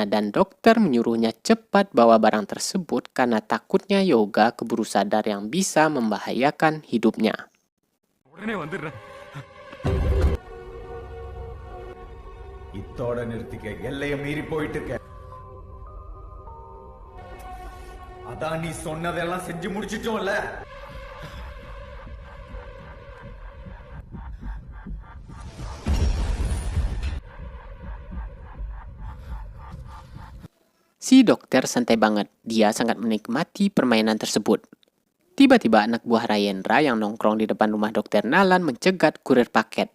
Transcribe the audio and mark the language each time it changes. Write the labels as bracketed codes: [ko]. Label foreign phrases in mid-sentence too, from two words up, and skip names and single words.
[id] dan dokter menyuruhnya cepat bawa barang tersebut karena takutnya Yoga keburu sadar yang bisa membahayakan hidupnya. [ta] இத்தோட நிறுத்திக்க எல்லைய மீறி போயிட்டு இருக்க. அதான் நீ சொன்னதெல்லாம் செஞ்சு முடிச்சிட்டோம்ல. [id] Si dokter santai banget, dia sangat menikmati permainan tersebut. Tiba-tiba anak buah Rayendra yang nongkrong di depan rumah dokter Nalan mencegat kurir paket.